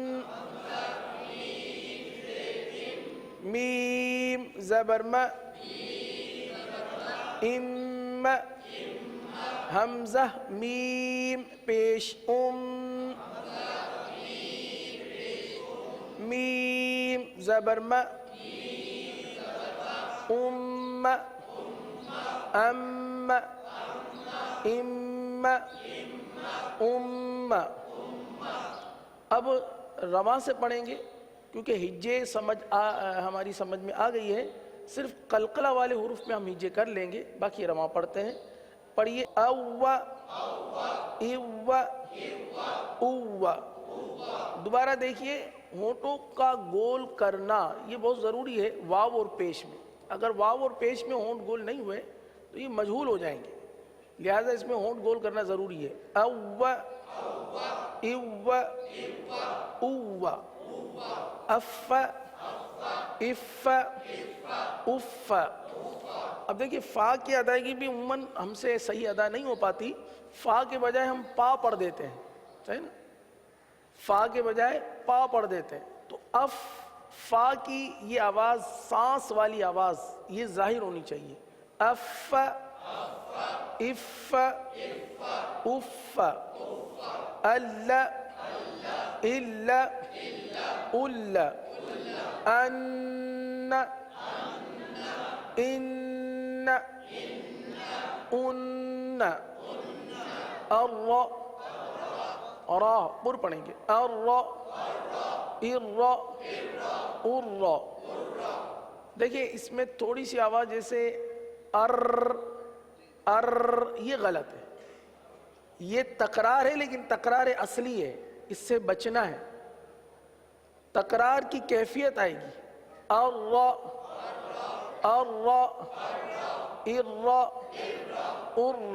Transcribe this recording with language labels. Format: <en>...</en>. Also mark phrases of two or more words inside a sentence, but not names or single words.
<ur>میم زبر م ام حمزہ میم پیش میم زبر م ام ام ام ام. اب رواں سے پڑھیں گے کیونکہ ہجے ہماری سمجھ میں آ گئی ہے. صرف قلقلہ والے حروف میں ہم ہجے کر لیں گے، باقی رواں پڑھتے ہیں. پڑھیے او ایو او. دوبارہ دیکھیے ہونٹوں کا گول کرنا یہ بہت ضروری ہے واو اور پیش میں. اگر واو اور پیش میں ہونٹ گول نہیں ہوئے تو یہ مجہول ہو جائیں گے، لہذا اس میں ہونٹ گول کرنا ضروری ہے. او ایو او اف اف اف. اب دیکھیے فا کی ادائیگی بھی عموماً ہم سے صحیح ادا نہیں ہو پاتی. فا کے بجائے ہم پا پڑھ دیتے ہیں، صحیح نا؟ فا کے بجائے پا پڑھ دیتے ہیں. تو اف فا کی یہ آواز سانس والی آواز یہ ظاہر ہونی چاہیے. اف اف اف ال ال ال ان ان ان الر را پر پڑھیں گے الر ار ار. دیکھیں اس میں تھوڑی سی آواز جیسے ار ار یہ غلط ہے. یہ تکرار ہے لیکن تکرار اصلی ہے، اس سے بچنا ہے. تکرار کی کیفیت آئے گی ار ار ار ار.</ur>